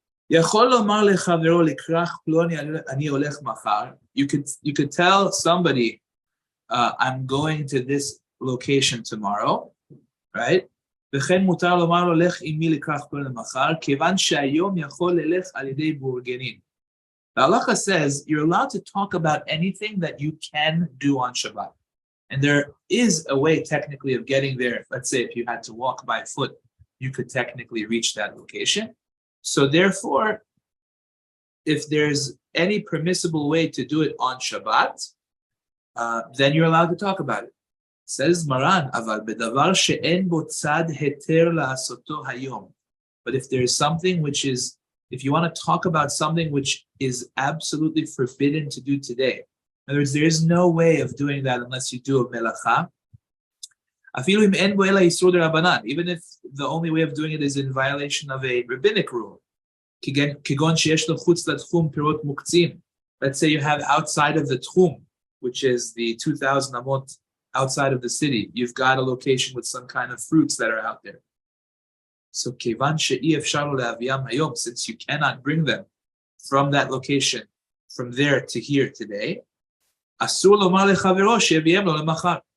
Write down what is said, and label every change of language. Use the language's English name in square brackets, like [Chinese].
[Hebrew] יכול לומר לחברו לקרח פלוני אני הולך מחר. [English] You could tell somebody, I'm going to this location tomorrow, right? [Hebrew] וכן מותר לומר לו לך עמי לקרח פלוני מחר, כיוון שהיום יכול ללך על ידי בורגנין. [English] The halacha says you're allowed to talk about anything that you can do on Shabbat. And there is a way technically of getting there. Let's say if you had to walk by foot, you could technically reach that location. So therefore, if there's any permissible way to do it on Shabbat, then you're allowed to talk about it. Says Maran, [Hebrew] אבל בדבר שאין בו צד היתר לעשותו היום. [English] But if there's something which is, if you want to talk about something which is absolutely forbidden to do today, in other words, there is no way of doing that unless you do a melacha. [Hebrew] אפילו אם אין בו אלא איסור דרבנן, [English] even if the only way of doing it is in violation of a rabbinic rule. [Hebrew] כגון שיש לו חוץ לתחום פירות מוקצים. [English] Let's say you have outside of the tchum, which is the 2,000 amot outside of the city, you've got a location with some kind of fruits that are out there. So [Hebrew] כיוון שאי אפשר לו להביאם היום, [English] since you cannot bring them from that location, from there to here today, [Hebrew] אסור לומר לחברו שיביאם לו למחר.